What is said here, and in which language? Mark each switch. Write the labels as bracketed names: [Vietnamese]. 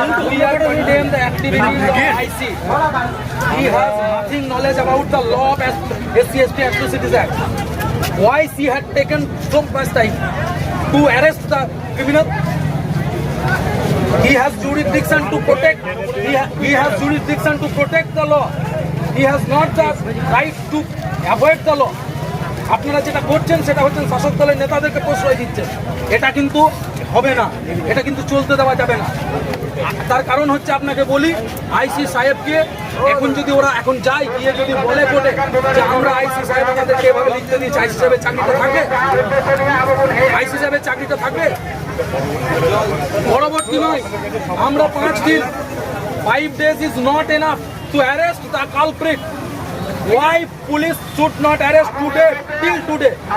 [English] We are condemn the activity of IC. He has nothing knowledge about the law of SC/ST Atrocities Act. Why she had taken so much time to arrest the criminal? He has jurisdiction to protect. He has jurisdiction to protect the law. He has not the right to avoid the law. [Bangla] আপনারা যেটা করছেন সেটা হচ্ছেন শাসক দলের নেতাদেরকে প্রশ্রয় দিচ্ছেন। এটা কিন্তু হবে না, এটা কিন্তু চলতে দেওয়া যাবে না। তার কারণ হচ্ছে আপনাকে বলি, আইসি সাহেবকে এখন যদি ওরা এখন যায় গিয়ে যদি বলে কোর্টে যে আমরা আইসি সাহেব আমাদেরকে এভাবে লিখতে দিচ্ছি, আইসি সাহেবের চাকরিটা থাকে? আইসি সাহেবের চাকরিটা থাকবে? পরবর্তী নয়, আমরা 5 দিন [English] 5 days is not enough to arrest the culprit. Why police should not arrest today till today?